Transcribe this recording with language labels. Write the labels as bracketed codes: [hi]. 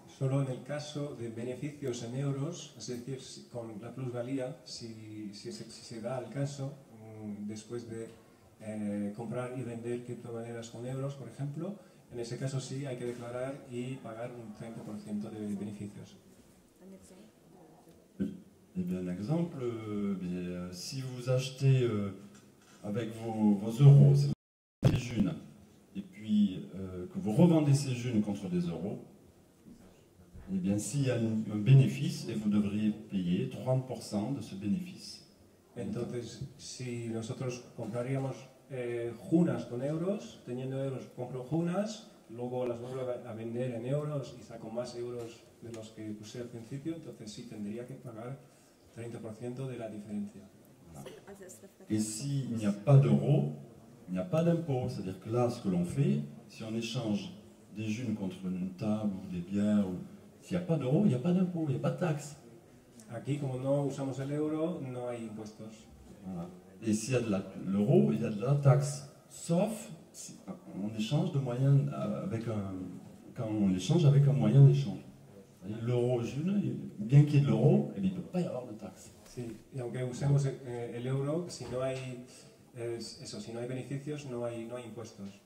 [es] Solo en el caso de beneficios en euros, es decir, con la plusvalía, si se da el caso, después de comprar y vender criptomonedas con euros, por ejemplo, en ese caso sí hay que declarar y pagar un 30% de beneficios. [fr] Eh bien, un exemple, si vous achetez avec vos euros, si vous achetez des junes, et puis que vous revendez ces junes contre des euros, eh bien, s'il y a un bénéfice, et vous devriez payer 30% de ce bénéfice. [es] Entonces, si nosotros compraríamos junas con euros, teniendo euros compro junas, luego las vuelvo a vender en euros y saco más euros de los que puse al principio, entonces sí tendría que pagar 30% de la diferencia. [fr] Voilà. Et s'il n'y a pas d'euros, il n'y a pas d'impôt. C'est-à-dire que là, ce que l'on fait, si on échange des junes contre une table ou des bières, s'il n'y a pas d'euros, il n'y a pas d'impôt, il n'y a pas de taxe. [es] Aquí, como no usamos el euro, no hay impuestos. [fr] Voilà. Et s'il y a de l'euro, il y a de la taxe. Sauf si on échange de moyens quand on échange avec un moyen d'échange. L'euro june, bien qu'il y ait de l'euro, il ne peut pas y avoir de taxe. [es] Sí, y aunque usemos el euro, si no hay si no hay beneficios, no hay impuestos.